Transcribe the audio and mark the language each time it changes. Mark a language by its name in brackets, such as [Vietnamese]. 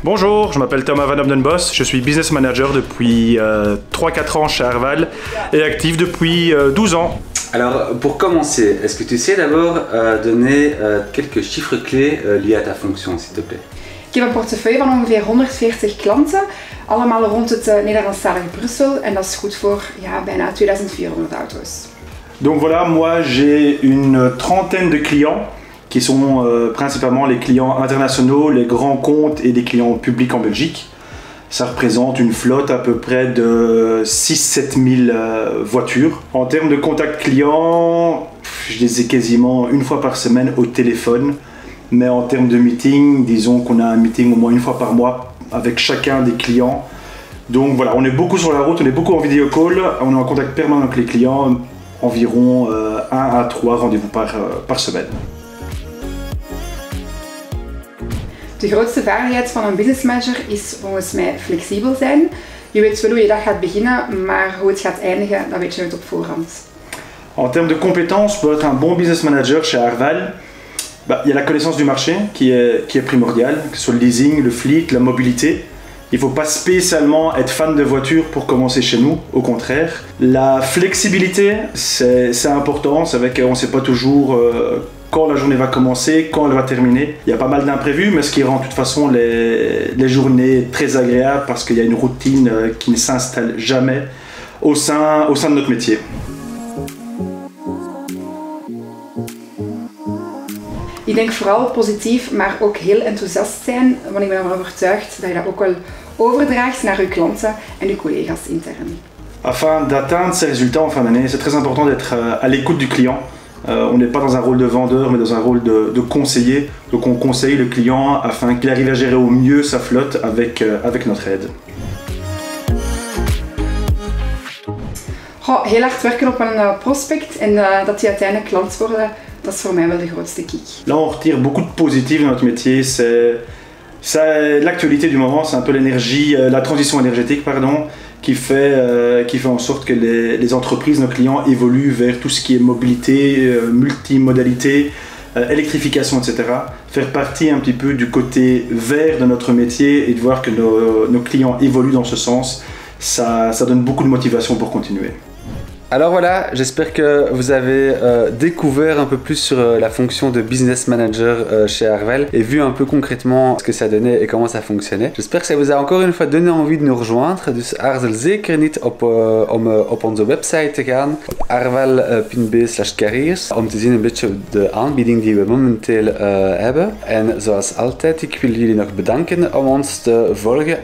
[French] Bonjour, je m'appelle Thomas Van Obdenbos, je suis business manager depuis 3-4 ans chez Arval et actif depuis 12 ans. Alors, pour commencer, est-ce que tu sais d'abord donner quelques chiffres clés liés à ta fonction, s'il te plaît? [Dutch] Ik heb een portefeuille van ongeveer 140 klanten, allemaal rond het Nederlandstalige Brussel en dat is goed voor bijna 2400 auto's. [French] Donc voilà, moi j'ai une trentaine de clients qui sont principalement les clients internationaux, les grands comptes et des clients publics en Belgique. Ça représente une flotte à peu près de 6-7 000 voitures. En termes de contact client, je les ai quasiment une fois par semaine au téléphone. Mais en termes de meeting, disons qu'on a un meeting au moins une fois par mois avec chacun des clients. Donc voilà, on est beaucoup sur la route, on est beaucoup en vidéo call, on est en contact permanent avec les clients, environ 1 à 3 rendez-vous par semaine. [Dutch] De grootste vaardigheid van een business manager is volgens mij flexibel zijn. Je weet wel hoe je dag gaat beginnen, maar hoe het gaat eindigen, dat weet je nooit op voorhand. [French] En termes de compétences, pour être un bon business manager chez Arval, il y a la connaissance du marché qui est primordiale, que ce soit le leasing, le fleet, la mobilité. Il ne faut pas spécialement être fan de voiture pour commencer chez nous, au contraire. La flexibilité, c'est important, c'est vrai qu'on ne sait pas toujours quand la journée va commencer, quand elle va terminer. Il y a pas mal d'imprévus, mais ce qui rend de toute façon les journées très agréables parce qu'il y a une routine qui ne s'installe jamais au sein de notre métier. [Dutch] Ik denk vooral positief, maar ook heel enthousiast zijn, want ik ben ervan overtuigd dat je dat ook wel overdraagt naar uw klanten en uw collega's intern. [French] Afin d'atteindre ces résultats en fin d'année, c'est très important d'être à l'écoute du client. On n'est pas dans un rôle de vendeur, mais dans un rôle de conseiller. Donc on conseille le client afin qu'il arrive à gérer au mieux sa flotte avec notre aide. [Dutch] Heel hard werken op een prospect en dat die uiteindelijk klant worden. Dat is voor mij wel de grootste kick. [French] Là, on retire beaucoup de positif dans notre métier. C'est l'actualité du moment, c'est un peu l'énergie, la transition énergétique, pardon, qui fait en sorte que les entreprises, nos clients, évoluent vers tout ce qui est mobilité, multimodalité, électrification, etc. Faire partie un petit peu du côté vert de notre métier et de voir que nos clients évoluent dans ce sens, ça donne beaucoup de motivation pour continuer. Alors voilà, j'espère que vous avez découvert un peu plus sur la fonction de business manager chez Arval et vu un peu concrètement ce que ça donnait et comment ça fonctionnait. J'espère que ça vous a encore une fois donné envie de nous rejoindre. [Dutch] Dus aarzel zeker niet om op onze website te gaan, op arval.be/careers, om te zien een beetje de aanbieding die we momenteel hebben. En zoals altijd, ik wil jullie nog bedanken om ons te volgen.